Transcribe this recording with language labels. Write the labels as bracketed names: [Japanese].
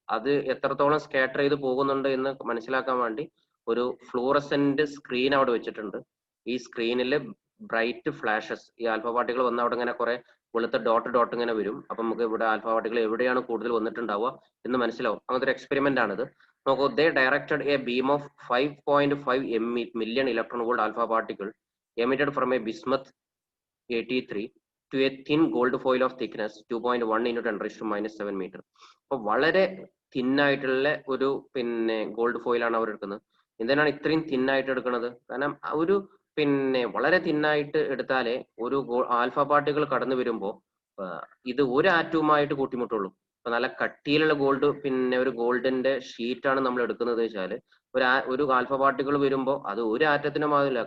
[Malayalam] അത് എത്രത്തോളം സ്കാറ്റർ ചെയ്ത് പോകുന്നുണ്ട് എന്ന് മനസ്സിലാക്കാൻ വേണ്ടി ഒരു ഫ്ലൂറസെന്റ് സ്ക്രീൻ അവിടെ വെച്ചിട്ടുണ്ട്. ഈ സ്ക്രീനിൽ ബ്രൈറ്റ് ഫ്ലാഷസ്, ഈ ആൽഫ പാർട്ടികൾ വന്ന അവിടെ ഇങ്ങനെ കുറെ വെളുത്ത ഡോട്ട് ഇങ്ങനെ വരും. അപ്പൊ നമുക്ക് ഇവിടെ ആൽഫ പാർട്ടികൾ എവിടെയാണ് കൂടുതൽ വന്നിട്ടുണ്ടാവുക എന്ന് മനസ്സിലാവും. അങ്ങനത്തെ ഒരു എക്സ്പെരിമെന്റ് ആണിത്. [English] നോക്കൂ, they directed a beam of 5.5 million electron volt alpha particle emitted from a bismuth 83 to a thin gold foil of thickness 2.1 into 10⁻⁻⁷ meter. [Malayalam] അപ്പൊ വളരെ തിന്നായിട്ടുള്ള ഒരു പിന്നെ ഗോൾഡ് ഫോയിൽ ആണ് അവർ എടുക്കുന്നത്. എന്തിനാണ് ഇത്രയും തിന്നായിട്ട് എടുക്കുന്നത്? കാരണം ഒരു പിന്നെ വളരെ തിന്നായിട്ട് എടുത്താലേ ഒരു ആൽഫ പാർട്ടിക്കിൾ കടന്നു വരുമ്പോൾ ഇത് ഒരു ആറ്റവുമായിട്ട് കൂട്ടിമുട്ടുള്ളൂ. അപ്പൊ നല്ല കട്ടിയിലുള്ള ഗോൾഡ്, പിന്നെ ഒരു ഗോൾഡിന്റെ ഷീറ്റാണ് നമ്മൾ എടുക്കുന്നത് വെച്ചാൽ ഒരു ആൽഫ പാർട്ടിക്കിൾ വരുമ്പോൾ അത് ഒരു ആറ്റത്തിനും ആവില്ല.